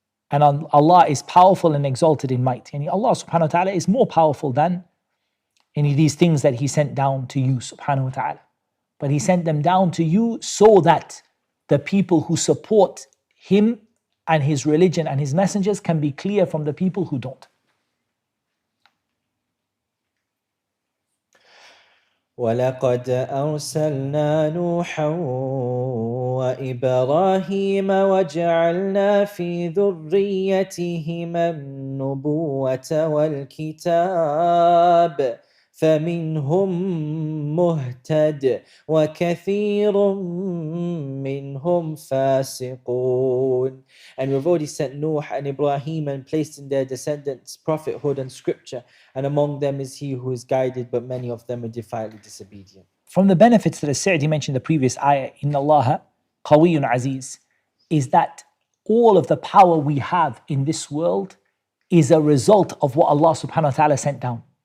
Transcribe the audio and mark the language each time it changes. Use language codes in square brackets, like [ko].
[en] And Allah is powerful and exalted in might. And Allah subhanahu wa ta'ala is more powerful than any of these things that He sent down to you subhanahu wa ta'ala. But He sent them down to you so that the people who support Him and His religion and His messengers can be clear from the people who don't. [ar] ولقد أرسلنا نوحا وإبراهيم وجعلنا في ذريتهما النبوة والكتاب فمنهم مهتد وكثير منهم فاسقون. [en] And we've already sent Nuh and Ibrahim and placed in their descendants prophethood and scripture, and among them is he who is guided, but many of them are defiantly disobedient. From the benefits that As-Sa'di mentioned in the previous ayah, Inna Allah Qawiyyun Aziz, is that all of the power we have in this world is a result of what Allah subhanahu wa ta'ala sent down.